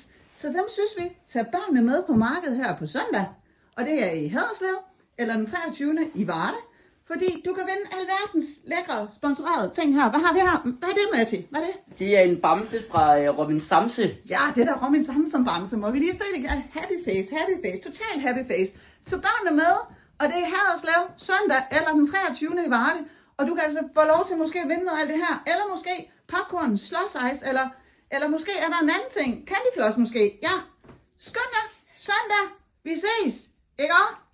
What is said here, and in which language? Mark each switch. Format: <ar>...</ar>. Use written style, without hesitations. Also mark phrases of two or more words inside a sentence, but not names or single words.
<da>Så dem synes vi, tager børnene med på markedet her på søndag. Og det er i Haderslev, eller den 23. i Varde. Fordi du kan vinde alverdens lækre, sponsorerede ting her. Hvad har vi her? Hvad er det, Matti? Hvad er det? Det er en bamse fra Robin Samse. Ja, det der Robin Samse bamse. Må vi lige se det igen?</da> <en>Happy face, happy face, total happy face.</en> <da>Så børnene med, og det er Haderslev søndag eller den 23. i Varde. Og du kan altså få lov til måske at vinde noget af alt det her. Eller måske popcorn, slåsejs, eller måske er der en anden ting. Candyfloss måske. Ja, skøn da, søndag. Vi ses. Ikke også?</da>